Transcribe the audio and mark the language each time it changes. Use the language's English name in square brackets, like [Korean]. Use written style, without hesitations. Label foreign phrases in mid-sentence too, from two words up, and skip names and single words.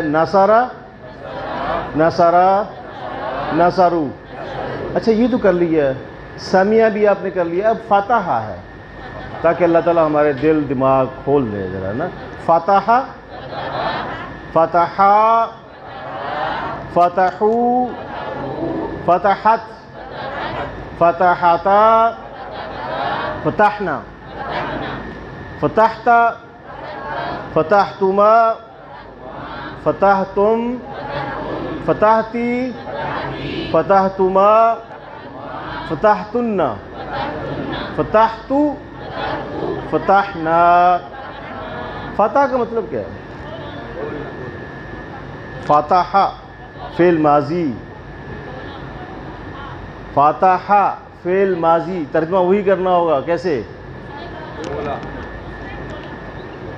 [Arabic] نصارہ، نصارہ، نصارو۔ [Urdu] اچھا، یہ تو کر لیا، سامیہ بھی آپ نے کر لیا، اب فاتحہ ہے، تاکہ اللہ تعالیٰ ہمارے دل دماغ کھول دے ذرا نا۔ [Arabic] فاتحہ، فتحہ، فتحو، فتحت، فتحتا، فتحنا، فتحتا، فتحتما، فتحتم، فتحتی، فتحتما، فتحتن، فتحتو، فتحنا۔ [Urdu] فتح کا مطلب کیا ہے؟ فاتحہ فعل ماضی، فاتحہ فعل ماضی، ترجمہ وہی کرنا ہوگا، کیسے؟